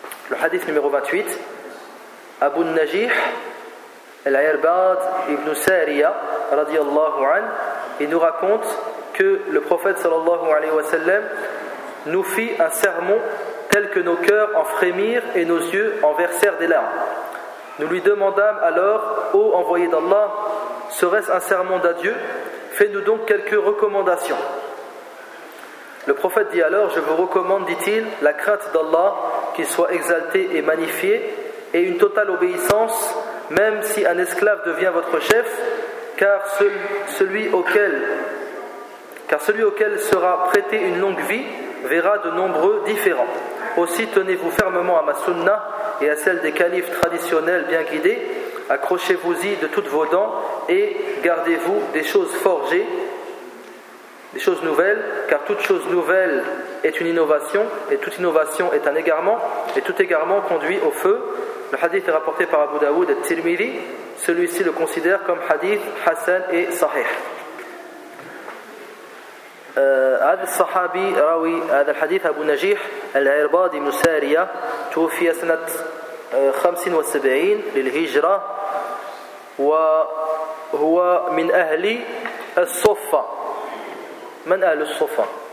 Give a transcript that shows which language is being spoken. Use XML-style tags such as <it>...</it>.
<fr>le hadith numéro 28 Abu Najih Al-Irbad ibn Sariya radiyallahu an il nous raconte que le prophète sallallahu alayhi wa sallam nous fit un sermon tel que nos cœurs en frémirent et nos yeux en versèrent des larmes. Nous lui demandâmes alors, ô envoyé d'Allah, serait-ce un sermon d'adieu ? Fais-nous donc quelques recommandations. Le prophète dit alors, je vous recommande, dit-il, la crainte d'Allah, qu'il soit exalté et magnifié, et une totale obéissance, même si un esclave devient votre chef, car celui auquel sera prêtée une longue vie verra de nombreux différents. Aussi, tenez-vous fermement à ma sunna et à celle des califes traditionnels bien guidés. Accrochez-vous-y de toutes vos dents et gardez-vous des choses forgées, des choses nouvelles, car toute chose nouvelle est une innovation et toute innovation est un égarement et tout égarement conduit au feu. Le hadith est rapporté par Abu Dawud et Tirmidhi. Celui-ci le considère comme hadith hassan et sahih.</fr> <ar>هذا الصحابي راوي هذا الحديث أبو نجيح العرباضي مسارية توفي سنة 75 للهجرة وهو من أهل الصفة من أهل الصفة؟</ar>